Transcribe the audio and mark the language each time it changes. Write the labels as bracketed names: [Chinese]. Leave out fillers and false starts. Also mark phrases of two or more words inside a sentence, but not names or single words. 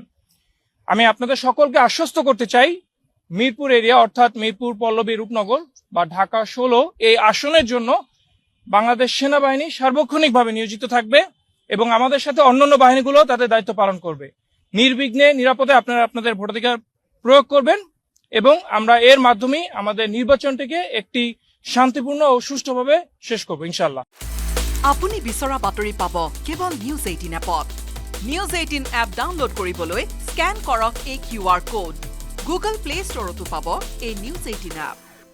[Bangla] আমি আপনাদের সকলকে আশ্বস্ত করতে চাই, মিরপুর এরিয়া অর্থাৎ মিরপুর, পল্লবী, রূপনগর বা ঢাকা 16 এই আসনের জন্য বাংলাদেশ সেনাবাহিনী সার্বক্ষণিকভাবে নিয়োজিত থাকবে এবং আমাদের সাথে অন্যান্য বাহিনীগুলো তাদের দায়িত্ব পালন করবে। নির্বিঘ্নে নিরাপদে আপনারা আপনাদের ভোটাধিকার প্রয়োগ করবেন এবং আমরা এর মাধ্যমে আমাদের নির্বাচনটিকে একটি শান্তিপূর্ণ ও সুষ্ঠুভাবে শেষ করব [Arabic] إن شاء الله. [Assamese] আপুনি বিচৰা বাতৰি পাব কেৱল নিউজ 18 এপত। নিউজ 18 এপ ডাউনলোড কৰিবলৈ স্কেন কৰক এই QR কোড। গুগল প্লে ষ্টৰতো পাব এই নিউজ 18 এপ।